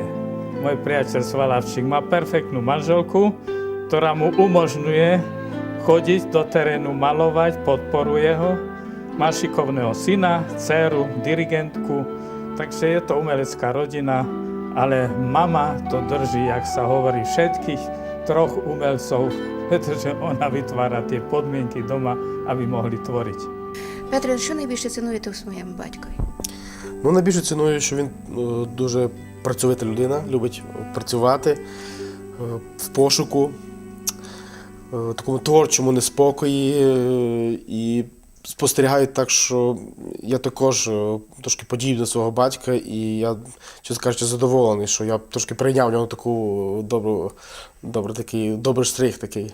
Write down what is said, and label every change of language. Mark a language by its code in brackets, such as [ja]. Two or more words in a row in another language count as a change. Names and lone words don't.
[sk] Môj priateľ Svalavčík má perfektnú manželku, ktorá mu umožňuje chodiť do terénu, malovať, podporuje ho. Má šikovného syna, dcéru, dirigentku, takže je to umelecká rodina, ale mama to drží, jak sa hovorí, všetkých troch umelcov, pretože ona vytvára tie podmienky doma, aby mohli tvoriť. [uk] Петре, що найбільше цінуєте у своєму батькові? Ну, найбільше ціную, що він дуже працьовита людина, любить працювати в пошуку, такому творчому неспокої і спостерігаю так, що я також трошки подібний до свого батька, і я, чесно кажучи, задоволений, що я трошки прийняв в нього таку добрий штрих такий.